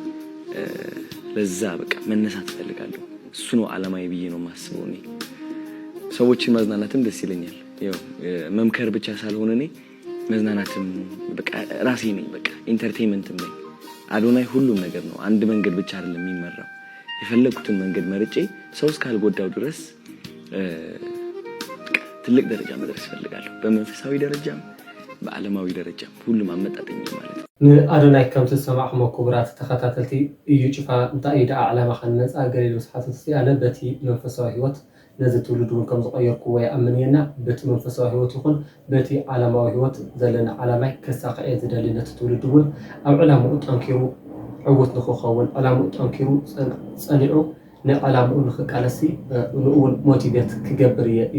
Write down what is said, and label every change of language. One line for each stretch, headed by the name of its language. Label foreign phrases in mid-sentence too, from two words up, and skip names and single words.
Amharic: ለዛ በቃ መነሳት ፈልጋለሁ እሱ ነው ዓላማዬ ብዬ ነው ማስበው እኔ ሰዎችን ማዝናናትም ደስ ይለኛል ያው መምከር ብቻ ሳልሆን እኔ መዝናናትም በቃ ራሴ ነኝ በቃ ኢንተርቴይንመንትም ነኝ አዶናይ ሁሉም ነገር ነው አንድ መንገድ ብቻ አይደለም የሚመራው የፈለኩትን መንገድ መርጬ ሰው እስካልጎዳው ድረስ ትልቅ ደረጃ መድረስ ፈልጋለሁ በመንፈሳዊ ደረጃም በዓለማዊ ደረጃም ሁሉም አመጣጠኝ ማለት ነው
Tigrinya: ንአዶናይ ከምቲ ሰማዕኹሞ ክቡራት ተኸታተልቲ እዩ ጩፋ እንታይ እዩ ደኣ ዕላማኻ ነፃ ገሊሉ ስሓተት ኣነ በቲ መንፈሳዊ ህይወት ነዚ ትውልድ እውን ከም ዝቀየርኩዎ ይኣምንየና በቲ መንፈሳዊ ህይወት ይኹን በቲ ዓለማዊ ህይወት ዘለና ዓላማይ ከሳክዐ ዝደሊ ነቲ ትውልድ እውን ኣብ ዕላምኡ ጠንኪሩ ዕውት ንክኸውን ዕላምኡ ጠንኪሩ ፀኒዑ ንዕላምኡ ንኽቃለሲ ንእውን ሞቲቬት ክገብር እዩ